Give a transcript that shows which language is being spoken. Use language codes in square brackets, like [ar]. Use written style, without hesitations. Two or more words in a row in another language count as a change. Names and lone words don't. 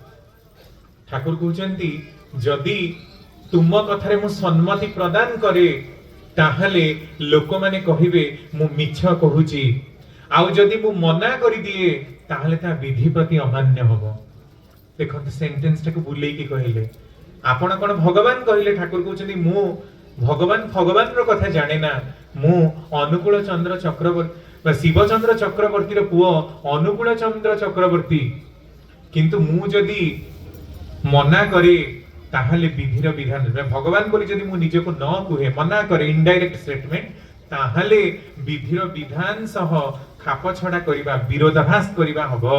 [or] ଠାକୁର କହଉଚନ୍ତି ଯଦି ତୁମ କଥାରେ ମୁ ସମ୍ମତି ପ୍ରଦାନ କରେ ତାହଲେ ଲୋକ ମାନେ କହିବେ ମୁ ମିଛ କହୁଛି, ଆଉ ଯଦି ମୁ ମନା କରି ଦିଏ ତାହଲେ ତା ବିଧି ପ୍ରତି ଅମାନ୍ୟ ହବୋ। ଦେଖୋ ସେଣ୍ଟେନ୍ସ ଟାକୋ ବୁଲେଇ କି କହିଲେ ଆପଣ କୋନ ଭଗବାନ କହିଲେ। ଠାକୁର କହଉଚନ୍ତି ମୁ ଭଗବାନ ଭଗବାନ ରୋ କଥା ଜାନେ ନା, ମୁ ଅନୁକୂଳ ଚନ୍ଦ୍ର ଚକ୍ରବର୍ତ୍ତୀ ଶିବଚନ୍ଦ୍ର ଚକ୍ରବର୍ତ୍ତୀ ରୋ ପୁଓ ଅନୁକୂଳ ଚନ୍ଦ୍ର ଚକ୍ରବର୍ତ୍ତୀ, କିନ୍ତୁ ମୁ ଯଦି ମନା କରେ ତାହଲେ ବିଧିର ବିଧାନ ଭଗବାନ ବୋଲି ଯଦି ମୁ ନିଜେ କୋ ନ କୁହେ ମନା କରେ [en] indirect statement [or] ତାହଲେ ବିଧିର ବିଧାନ ସହ ଖାପ ଛଡ଼ା କରିବା ବିରୋଧାଭାସ କରିବା ହବୋ।